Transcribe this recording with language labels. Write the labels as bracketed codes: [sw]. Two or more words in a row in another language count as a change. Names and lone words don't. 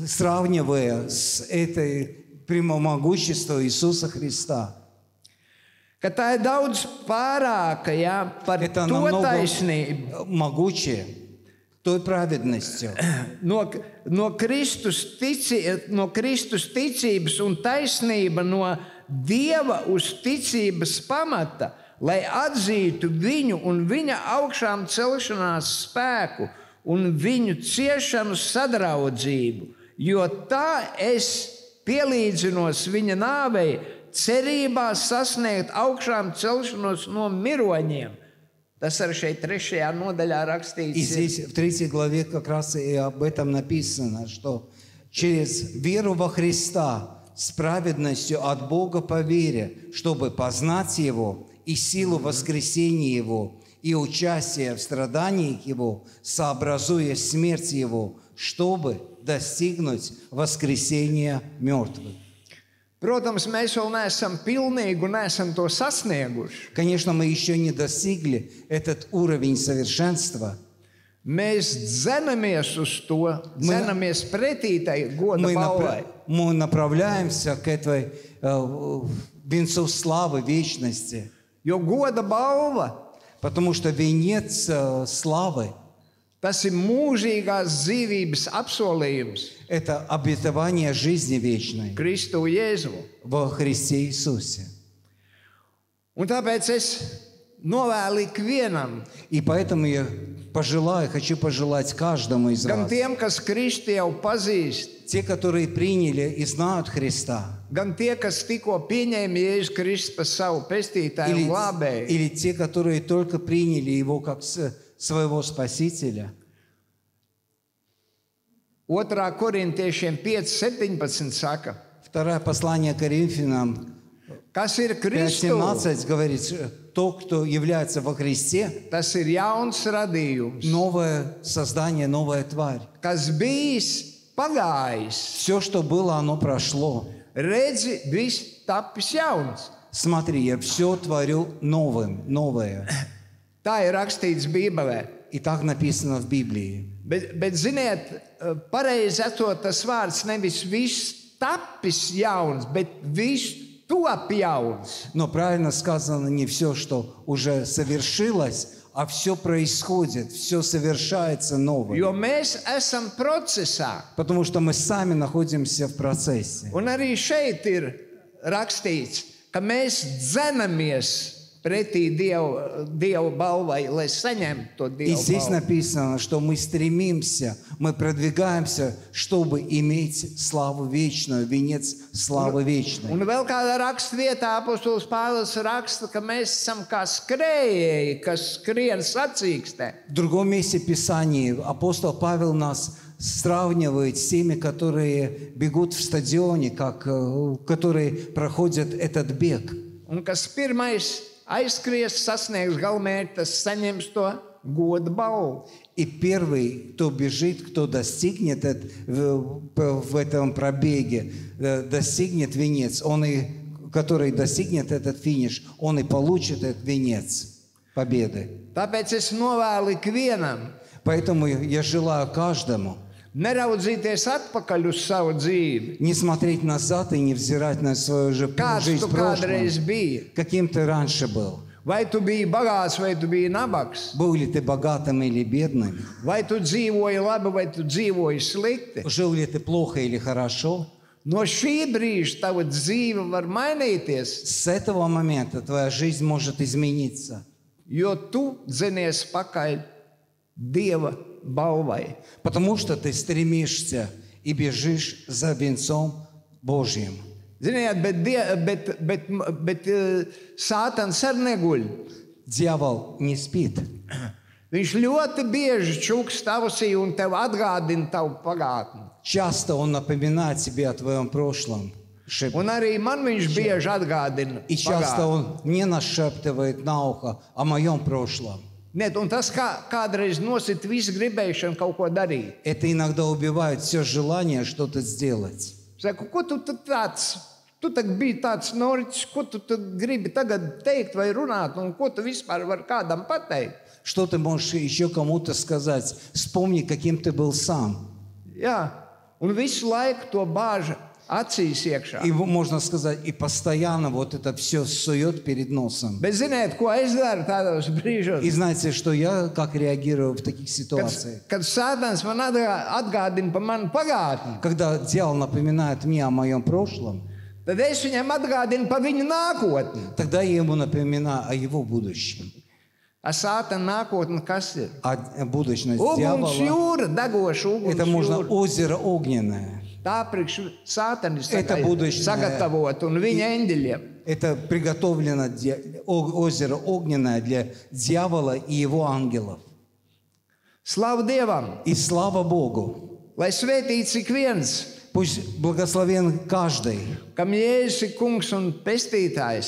[ru] сравнивая с этой прямомогуществом Иисуса Христа. [lv] Ka tā ir daudz pārāka, ja, par [ru] Это [lv] to [ru] намного [lv] taisnību. [ru] могучее той праведностью, [lv] No Kristus ticības un taisnība no Dieva uz ticības pamata, lai atzītu viņu un viņa augšām celšanās spēku un viņu ciešanu sadraudzību, jo tā es pielīdzinos viņa nāvei, cerībā sasniegt augšām celšanos no miroņiem. Tas arī šeit 3. nodaļā [ru] И [lv] rakstīts. [ru] здесь в 3 главе как раз и об этом написано, что через веру во Христа с праведностью от Бога по вере, чтобы познать Его и силу воскресения Его, и участие в страданиях Его, сообразуя смерть Его, чтобы достигнуть воскресения мертвых. [lv] Protams, mēs vēl neesam pilnīgi un neesam to sasnieguši. [ru] Конечно, мы еще не достигли этот уровень совершенства. [lv] Mēs dzenamies uz to, dzenamies pretī tai goda balvai. [ru] Мы направляемся к этой венцу славы вечности, [lv] Jo goda balva, [ru] потому что венец славы [lv] tas ir mūžīgās dzīvības apsolījums – [ru] это обетование жизни вечной [lv] Kristu Jēzu. [ru] во Христе Иисусе. [lv] Un tāpēc es novēlu ikvienam, [ru] И поэтому я хочу пожелать каждому из [lv] gan [ru] вас, [lv] tiem, kas Kristu jau pazīst, [ru] те, которые приняли и знают Христа, [lv] gan tie, kas tikko pieņēma Jēzu Kristu par savu pestītāju un glābēju. [ru] или те, которые только приняли Его как своего Спасителя. [lv] 2. Korintiešiem 5:17 saka, [ru] Второе послание Коринфянам [lv] kas ir Kristus, [ru] 5:17 говорит, то, кто является во Христе, [lv] tas ir jauns radījums, [ru] новое создание, новая тварь. [lv] kas bijis pagājis. [ru] Все, что было, оно прошло. [lv] Redzi, viss tapis jauns. [ru] Смотри, я все творю новое. [lv] Tā ir rakstīts Bībelē. [ru] И так написано в Библии. [lv] Bet ziniet, pareizi esot tas vārds nevis viss tapis jauns, bet viss top jauns. [ru] Но правильно сказано не все, что уже совершилось, а все происходит, все совершается новое. [lv] Jo mēs esam procesā. [ru] Потому что мы сами находимся в процессе. [lv] Un arī šeit ir rakstīts, ka mēs dzenamies pretī Dievu balvai, lai saņemtu to [ru] И [lv] Dievu [ru] здесь [lv] balvu. [ru] написано, что мы стремимся, мы продвигаемся, чтобы иметь славу вечную, венец славы вечной. [lv] Un vēl kādā rakstvietā apostols Pāvils raksta, ka mēs esam kā skrējēji, kas skrien sacīkstē. [ru] В другом месте Писания апостол Павел нас сравнивает с теми, которые бегут в стадионе, которые проходят этот бег. [lv] Un kas pirmais aizskries, sasniegs galamērķi, tas saņems to goda balvu. [ru] И первый, кто бежит, кто достигнет в этом пробеге, достигнет венец, который достигнет этот финиш, он и получит этот венец победы. [lv] Tāpēc es novēlu ikvienam [ru] Поэтому я желаю каждому [lv] neraudzīties atpakaļ uz savu dzīvi. [ru] не смотреть назад и не взирать на свою [lv] Kāds [ru] жизнь [lv] tu [ru] в прошлом, [lv] kādreiz biji? [ru] каким ты раньше был. [lv] Vai tu biji bagāts, vai tu biji nabaks? [ru] Был ли ты богатым или бедным? [lv] Vai tu dzīvoji labi, vai tu dzīvoji slikti? [ru] Жил ли ты плохо или хорошо? [lv] No šī brīža tava dzīve var mainīties, [ru] С этого момента твоя жизнь может измениться. [lv] jo tu dzenies pakaļ Dieva balvai. [ru] Потому что ты стремишься и бежишь за венцом Божьим. [lv] Ziniet, bet Sātans arī neguļ. [ru] Дьявол не спит. [lv] Viņš ļoti bieži čuks tavusī un tev atgādina tavu pagātni. [ru] Часто он напоминает тебе о твоем прошлом. [lv] Un arī man viņš bieži atgādina [ru] И часто [lv] pagātni. [ru] он мне нашептывает на ухо о моем прошлом. Нет, [lv] un tas kādreiz nosit visu gribēšanu kaut ko darīt. [ru] Это иногда убивает все желание что-то сделать. [lv] Saku, ko tu tāds, tu tagad biji tāds noriķis, ko tu gribi tagad teikt vai runāt, un ko tu vispār var kādam pateikt? [ru] Что ты можешь еще кому-то сказать? Вспомни, каким ты был сам. [lv] Jā, un visu laiku to bāža acīs iekšā. [ru] И можно сказать, и постоянно вот это все сует перед носом. [lv] Bet ziniet, ko es daru tādos brīžos? [ru] И знаете, что я как реагирую в таких ситуациях? [lv] Kad Sātans man atgādina par manu pagātni, [ru] Когда дьявол напоминает мне о моем прошлом, [lv] tad es viņam atgādinu par viņu nākotni. [ru] тогда я ему напоминаю о его будущем. [lv] A Sātana nākotne kas ir? [ru] А будущность [lv] Uguns [ru] дьявола, [lv] jūra, degoša uguns [ru] это можно [lv] jūra. [ru] озеро огненное. [lv] Tā priekš Sātana [ru] Это будущее. [lv] sagatavot un viņa eņģeļiem. [ru] Это приготовлено озеро огненное для дьявола и его ангелов. [lv] Slavu Dievam, [ru] И слава Богу! [lv] lai svētīts ik viens, [ru] Пусть благословен каждый, [lv] kam Jēzus ir kungs un pestītājs,